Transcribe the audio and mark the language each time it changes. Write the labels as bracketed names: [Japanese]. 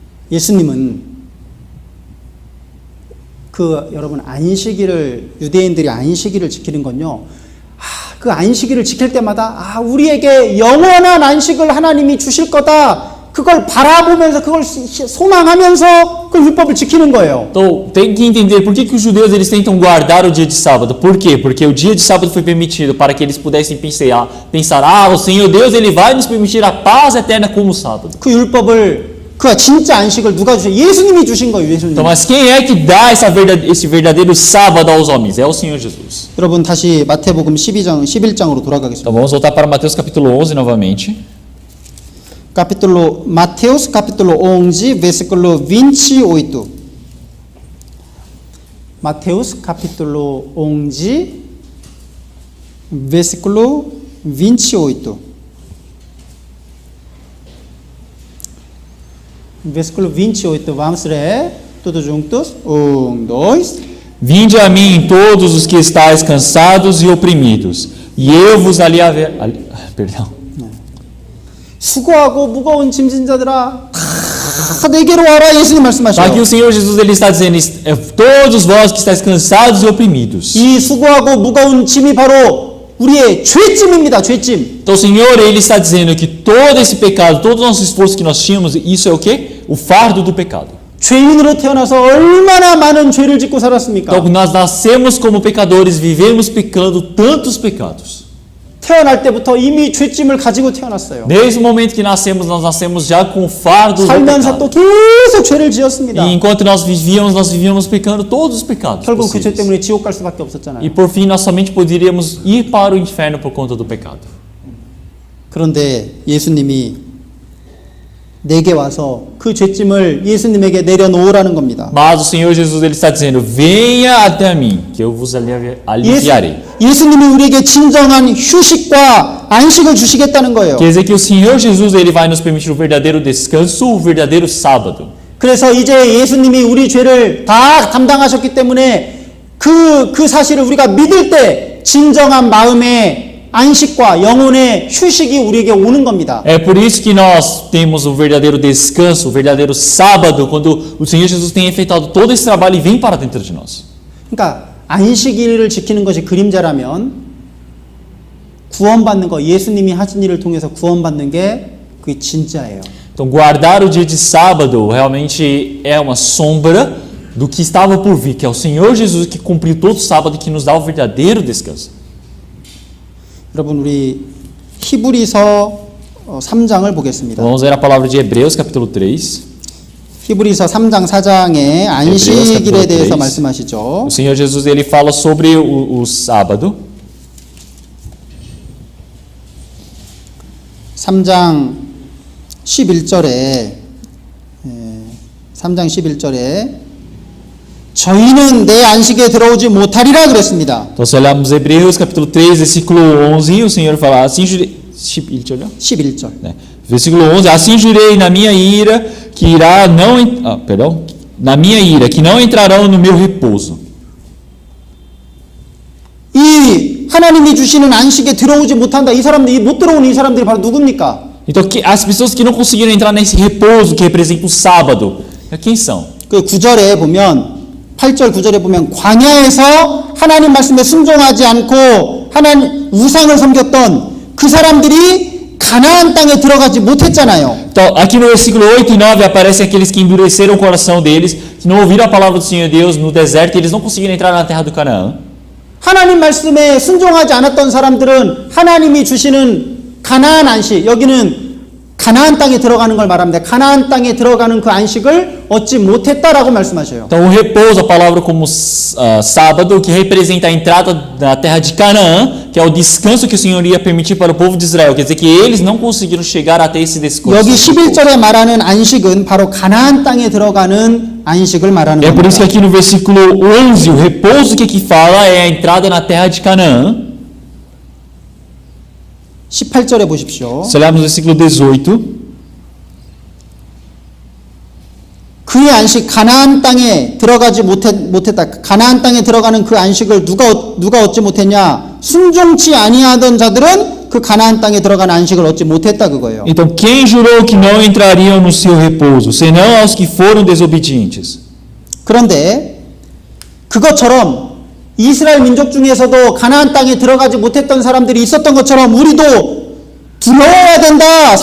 [Korean] 예수님은 여러분 유대인들이 안식일을 지키는 건요. 그 안식일을 지킬 때마다 우리에게 영원한 안식을 하나님이 주실 거다. 그걸 바라보면서 그걸 소망하면서 그 율법을 지키는 거예요. [Portuguese] Então, tem que entender por que os judeus eles tentam guardar o dia de sábado. Por quê? Porque o dia de sábado foi permitido para que eles pudessem pensar, o Senhor Deus, ele vai nos permitir a paz eterna como o sábado. [Korean] 그 율법을 그 진짜 안식을 누가 주셔? 예수님이 주신 거예요, 예수님. [Portuguese] Então, mas quem é que dá esse verdadeiro sábado aos homens? É o Senhor Jesus. [Korean] 여러분 다시 마태복음 11장으로 돌아가겠습니다. [Portuguese] Então, vamos voltar para Mateus capítulo 11 novamente. Mateus capítulo 11 versículo 28. Mateus capítulo 11 versículo 28. Versículo 28, vamos ler todos juntos. 1, 2. Vinde a mim todos os que estáis cansados e oprimidos, e eu vos aliviarei. Perdão. [Korean] 수고하고 무거운 짐진 자들아 다 내게로 와라. 예수님 말씀하셔요. [Portuguese] Aqui o Senhor Jesus ele está dizendo, todos vós que estáis cansados e oprimidos. [Korean] 이 수고하고 무거운 짐이 바로 우리의 죄짐입니다. 죄짐. [Portuguese] Então o Senhor ele está dizendo que todo esse pecado, todo o nosso esforço que nós tínhamos, isso é o quê? O fardo do pecado. [Korean] 죄인으로 태어나서 얼마나 많은 죄를 짓고 살았습니까? [Portuguese] Então nós nascemos como pecadores, vivemos pecando tantos pecados. [Korean] 태어날 때부터 이미 죄짐을 가지고 태어났어요. [Portuguese] Desde o momento que nascemos, nós nascemos já com o fardo do [Korean] 살면서 또 [Portuguese] pecado. [Korean] 계속 죄를 지었습니다. [Portuguese] E enquanto nós vivíamos pecando todos os pecados [Korean] 결국 그 죄 [Portuguese] possíveis. [Korean] 때문에 지옥 갈 수밖에 없었잖아요. [Portuguese] E por fim, nós somente poderíamos ir para o inferno por conta do pecado. [Korean] 그런데 예수님이 내게 와서 그 죄짐을 예수님에게 내려놓으라는 겁니다. [Portuguese] Mas o Senhor Jesus ele está dizendo: venha até mim, que eu vos aliviarei. [Korean] 예수님이 우리에게 진정한 휴식과 안식을 주시겠다는 거예요. [Portuguese] Quer dizer que o Senhor Jesus ele vai nos permitir o verdadeiro descanso, o verdadeiro sábado. [Korean] 그래서 이제 예수님이 우리 죄를 다 담당하셨기 때문에 그 사실을 우리가 믿을 때 진정한 마음의 안식과 영혼의 휴식이 우리에게 오는 겁니다. [Portuguese] É por isso que nós temos o verdadeiro descanso, o verdadeiro sábado, quando o Senhor Jesus tem efetuado todo esse trabalho e vem para dentro de nós. [Korean] 그러니까 안식일을 지키는 것이 그림자라면 구원받는 거, 예수님이 하신 일을 통해서 구원받는 게 그게 진짜예요. [Portuguese] Então, guardar o dia de sábado realmente é uma sombra do que estava por vir, que é o Senhor Jesus que cumpriu todo o sábado e que nos dá o verdadeiro descanso. [Korean] 여러분 우리 히브리서 3장을 보겠습니다. [Portuguese] Vamos ver a palavra de Hebreus, capítulo 3. [Korean] 히브리서 3장 4장에 안식일에 대해서 3. 말씀하시죠. [Portuguese] O Senhor Jesus ele fala sobre o sábado. [Korean] 3장 11절에 3장 11절에 저희는 내 안식에 들어오지 못하리라 그랬습니다. [Portuguese] Então, se olharmos Hebreus, capítulo 3, versículo 11, o Senhor fala assim, 11, [Korean] 11절. [Portuguese] né? Versículo 11, assim jurei na minha ira que irá não, na minha ira que não entrarão no meu repouso. [Korean] 이 하나님이 주시는 안식에 들어오지 못한다. 이 사람들이 못 들어오는 이 사람들이 바로 누굽니까? [Portuguese] Então, as pessoas que não conseguiram entrar nesse repouso que representa o sábado, quem são? [Korean] 그 9절에 보면 8절 9절에 보면 광야에서 하나님 말씀에 순종하지 않고 하나님 우상을 섬겼던 그 사람들이 가나안 땅에 들어가지 못했잖아요. [Portuguese] Então, aqui no versículo 8 e 9 aparecem aqueles que endureceram o coração deles, que não ouviram a palavra do Senhor Deus no deserto, e eles não conseguiram entrar na terra do Canaã. [Korean] 하나님 말씀에 순종하지 않았던 사람들은 하나님이 주시는 가나안 안식, 여기는 가나안 땅에 들어가는 걸 말합니다. 가나안 땅에 들어가는 그 안식을 얻지 못했다라고 말씀하셔요. [Portuguese] Então, o repouso, a palavra como sábado, que representa a entrada na terra de Canaã, que é o descanso que o Senhor ia permitir para o povo de Israel. Quer dizer que eles não conseguiram chegar até esse descanso. [Korean] 여기 11절에 말하는 안식은 바로 가나안 땅에 들어가는 안식을 말하는 [Portuguese] É por isso que [Korean] 겁니다. [Portuguese] aqui no versículo 11, o repouso que aqui fala é a entrada na terra de Canaã. [Korean] 18절에 보십시오. [Portuguese] Se olharmos no versículo 18, [Korean] 그의 안식 가나안 땅에 들어가지 못했다. 가나안 땅에 들어가는 그 안식을 누가 얻지 못했냐? 순종치 아니하던 자들은 그 가나안 땅에 들어가는 안식을 얻지 못했다 그거예요. [Portuguese] então quem jurou que não entrariam no seu repouso, senão aos que foram desobedientes? [Korean] 그런데 그것처럼 이스라엘 민족 중에서도 가나안 땅에 들어가지 못했던 사람들이 있었던 것처럼 우리도 들어와야 된다.